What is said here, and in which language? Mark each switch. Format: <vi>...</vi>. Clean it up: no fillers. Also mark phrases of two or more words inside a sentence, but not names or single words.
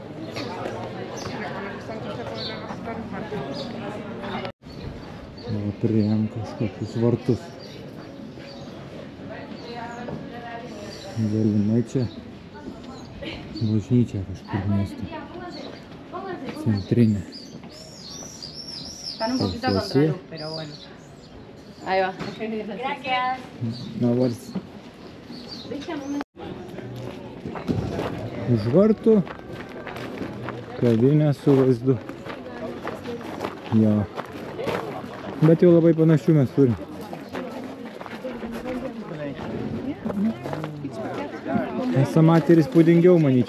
<lt>Priėjom kažkokius vartus. Galimai čia bažnyčia kažkur miesto. Centrinė.</lt> <es>Están un poquito contra luz, pero bueno. Ahí va. Na vars.</es> <lt>Už vartų kavinė su vaizdu. Jo. Bet jau labai panašių mes turim. Esą matė ir įspūdingiau, manyčiau.</lt>